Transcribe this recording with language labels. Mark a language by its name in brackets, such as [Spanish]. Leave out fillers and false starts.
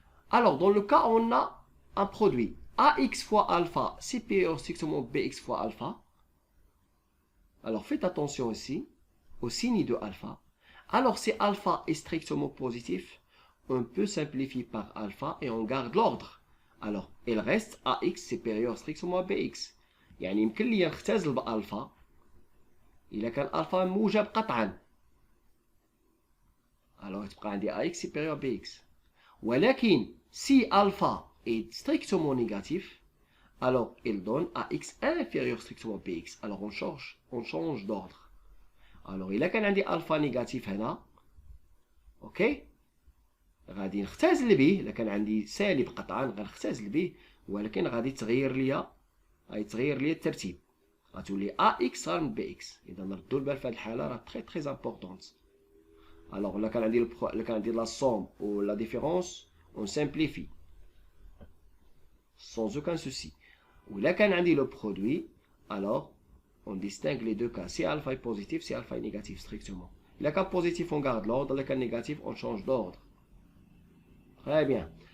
[French] Alors, dans le cas où on a un produit ax fois alpha supérieur strictement bx fois alpha. Alors, faites attention ici au signe de alpha. Alors, si alpha est strictement positif, on peut simplifier par alpha et on garde l'ordre. Alors, il reste ax supérieur strictement à bx. [Arabic] يعني يمكن لي نختزل بألفا إذا كان ألفا موجب قطعا. [French] alors [Arabic] تبقى عندي [French] AX supérieur à BX. ولكن si alpha est strictement négatif, alors il donne AX inférieur strictement à BX. Alors on change d'ordre. [Arabic] alors إلا كان عندي alpha négatif هنا اوكي غادي نختزل به. الا كان عندي سالب قطعا غنختزل به، ولكن غادي تغير ليا الترتيب، غتولي AX صار من BX. اذا نردوا البال في هذه الحاله راه [French] تري امبورطونت. alors [Arabic] الا كان عندي [French] لا somme ou la différence on simplifie sans aucun souci. ou [Arabic] الا كان عندي [French] le produit alors on distingue les deux cas. Si alpha est positif, si alpha est négatif strictement. [Arabic] الا كان [French] positif on garde l'ordre, الا كان négatif on change d'ordre. Très bien.